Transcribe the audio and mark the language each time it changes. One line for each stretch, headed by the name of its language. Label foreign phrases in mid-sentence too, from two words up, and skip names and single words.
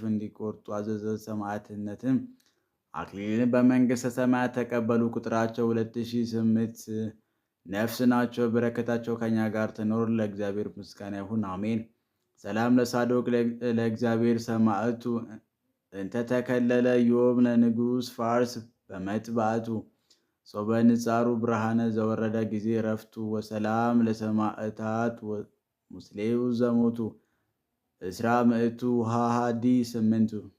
Amharic: እንዲቆርጡ አዘዘ። ሰማዕትነትም አክሊልን በመንግሥተ ሰማያት ተቀበሉ። ቁጥራቸው 2008 ነፍስ ናቸው። በረከታቸው ከኛ ጋር ትኖር ለእግዚአብሔር ምስጋና ይሁን አሜን።
Geez: ሰላም ለሳዶቅ ለእግዚአብሔር ሰማዕቱ እንተ ተከለለ ዮም ለንጉሥ ፋርስ በመጥባቱ ሶበ ንጻሩ ብርሃነ ዘወረደ ጊዜ ረፍቱ። ወሰላም ለሰማዕታት ሙስሌው ዘሞቱ እስራ ምእቱ ሃሃዲ ስምንቱ